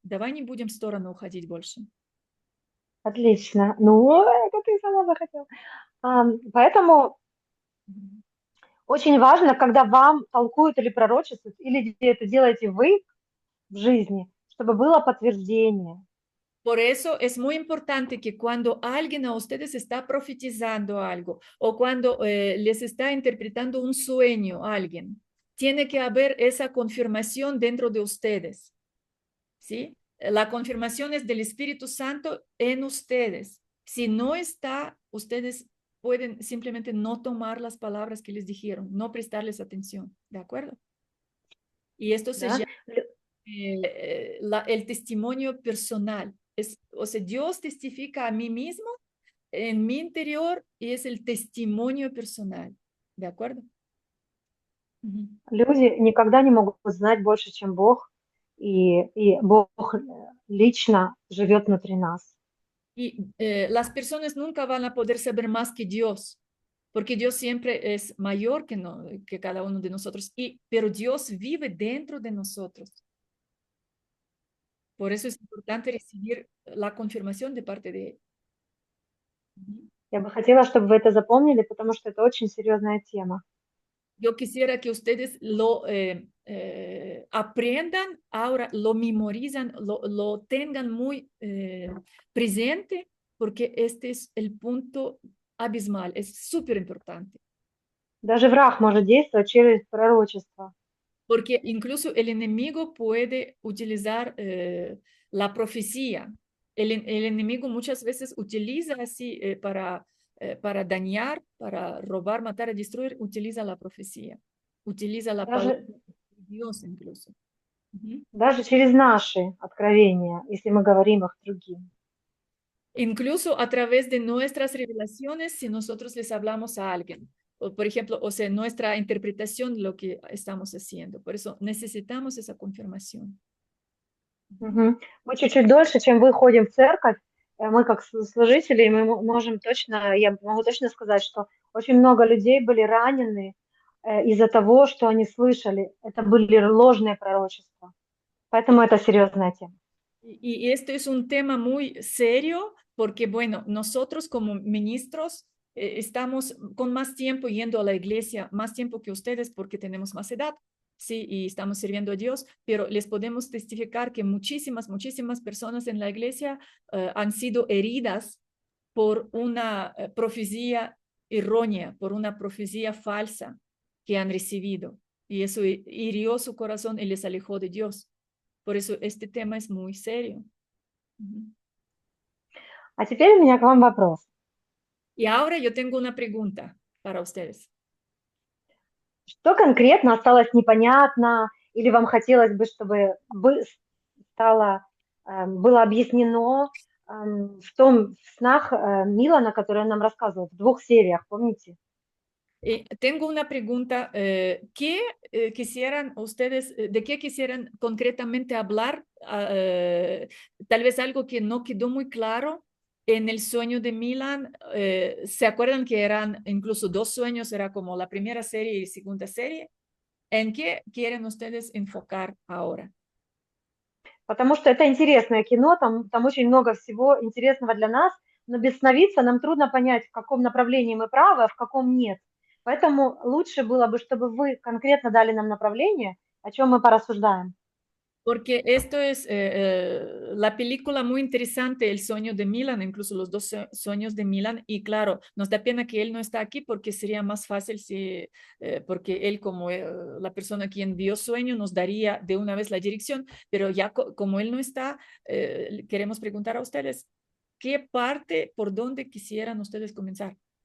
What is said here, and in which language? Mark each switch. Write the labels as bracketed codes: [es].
[ru] Давай не будем в сторону уходить больше. Отлично. Ну, это ты сама захотела. Поэтому очень важно, когда вам толкуют или пророчествуют, или это делаете вы в жизни, чтобы было подтверждение. [es] Por eso es muy importante que cuando alguien a ustedes está profetizando algo o cuando les está interpretando un sueño a alguien, tiene que haber esa confirmación dentro de ustedes, ¿sí? La confirmación es del Espíritu Santo en ustedes. Si no está, ustedes pueden simplemente no tomar las palabras que les dijeron, no prestarles atención, ¿de acuerdo? Y esto se [ru] Да? [es] llama el testimonio personal. O sea, Dios testifica a mí mismo en mi interior y es el testimonio personal. ¿De acuerdo? [ru] Люди никогда не могут знать больше, чем Бог, и Бог лично живет внутри нас. [es] Y las personas nunca van a poder saber más que Dios, porque Dios siempre es mayor que, no, que cada uno de nosotros, pero Dios vive dentro de nosotros. Por eso es importante recibir la confirmación de parte de Él. [ru] Я бы хотела, чтобы вы это запомнили, потому что это очень серьезная тема. [es] Yo quisiera que ustedes lo aprendan, ahora lo memorizan, lo tengan muy presente, porque este es el punto abismal, es súper importante. [ru] Даже враг может действовать через пророчество. [es] Porque incluso el enemigo puede utilizar la profecía. El enemigo muchas veces utiliza así para dañar, para robar, matar, destruir, utiliza la profecía. Utiliza la palabra [ru] Даже, [es] de Dios incluso. [ru] даже через наши откровения, если мы говорим их другим. [es] Incluso a través de nuestras revelaciones, si nosotros les hablamos a alguien. O, por ejemplo, o sea, nuestra interpretación de lo que estamos haciendo. Por eso necesitamos esa confirmación. Мгм. [ru] Мы чуть-чуть дольше, чем вы, ходим в церковь. Мы как служители, мы можем точно, я могу точно сказать, что очень много людей были ранены из-за того, что они слышали. Это были ложные пророчества. Поэтому это серьезная тема. [es] Y esto es un tema muy serio porque, bueno, nosotros como ministros estamos con más tiempo yendo a la iglesia, más tiempo que ustedes porque tenemos más edad, sí, y estamos sirviendo a Dios, pero les podemos testificar que muchísimas personas en la iglesia han sido heridas por una profecía errónea, por una profecía falsa que han recibido. Y eso hirió su corazón y les alejó de Dios. Por eso este tema es muy serio. [ru] А теперь у меня к вам вопрос. [es] Y ahora yo tengo una pregunta para ustedes. [ru] Что конкретно осталось непонятно, или вам хотелось бы, чтобы было объяснено в снах Милана, который он нам рассказывал, в 2 сериях, помните? [es] Tengo una pregunta. ¿Qué quisieran ustedes, de qué quisieran concretamente hablar? Tal vez algo que no quedó muy claro en el sueño de Milan. ¿Se acuerdan que eran incluso 2 sueños? Era como la primera serie y segunda serie. ¿En qué quieren ustedes enfocar ahora? [ru] Потому что это интересное кино, там очень много всего интересного для нас, но без сновидца нам трудно понять, в каком направлении мы правы, а в каком нет. Поэтому лучше было бы, чтобы вы конкретно дали нам направление, о чем мы порассуждаем. [es] Porque esto es la película muy interesante, El sueño de Milan, incluso los 2 sueños de Milan. Y claro, nos da pena que él no está aquí porque sería más fácil si, porque él como la persona quien vio sueño nos daría de una vez la dirección, pero ya como él no está, queremos preguntar a ustedes, ¿qué parte, por dónde quisieran ustedes comenzar?